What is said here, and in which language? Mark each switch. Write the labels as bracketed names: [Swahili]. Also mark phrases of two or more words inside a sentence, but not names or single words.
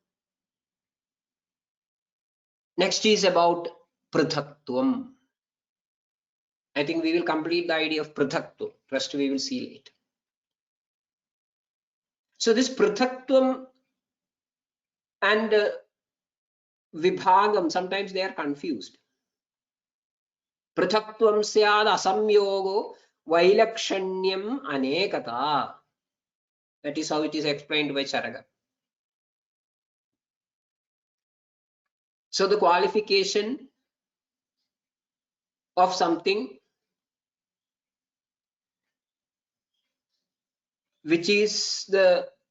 [English] Next is about prithaktuam. I think we will complete the idea of prithaktuam. Rest we will see later. So this prithaktuam and vibhagam, sometimes they are confused. [Sanskrit] पृथक्त्वं स्याद् असंयोगो वैलक्षण्यम् अनेकता. [English] That is how it is explained by Charaga. So the qualification of something which is the